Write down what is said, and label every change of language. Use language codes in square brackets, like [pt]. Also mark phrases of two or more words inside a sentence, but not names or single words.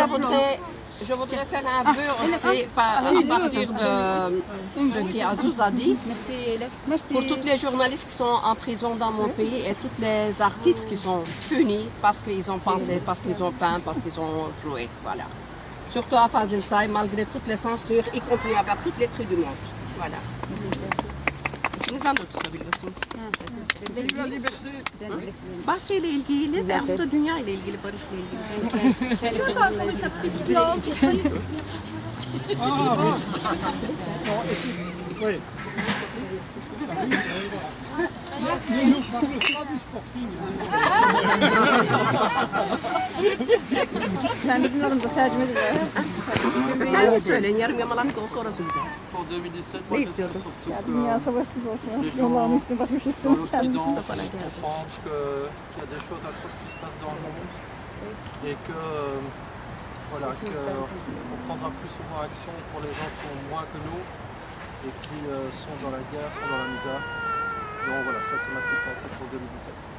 [fr] je voudrais faire un vœu aussi à partir de ce qu'Azouz a dit. Pour tous les journalistes qui sont en prison dans mon pays et tous les artistes qui sont punis parce qu'ils ont pensé, parce qu'ils ont peint, parce qu'ils ont joué. Voilà. Surtout à Fazil Say, malgré toutes les censures, ils continuent à avoir tous les prix du monde. Voilà. [tr] Bahçeyle ilgili ve hatta dünya ile ilgili barışla ilgili. [fr] Oui. [tr] Sen bizim adımıza tercüme ediyorsun. Söyleyin yarım yamalak sonra söyleyeceğim. [fr] Pour 2017, moi j'espère surtout que [tr] Dünya savaşsız olsun. [fr] les gens [tr] Allah'ın üstüne başka bir şey [fr] dans [tr] istemiyorum. [fr] l'Occident comprennent qu'il y a des choses atroces qui se passent dans le monde et que voilà, qu'on prendra plus souvent action pour les gens qui ont moins que nous et qui sont dans la guerre, sont dans la misère. Donc voilà, ça c'est ma petite pensée pour 2017.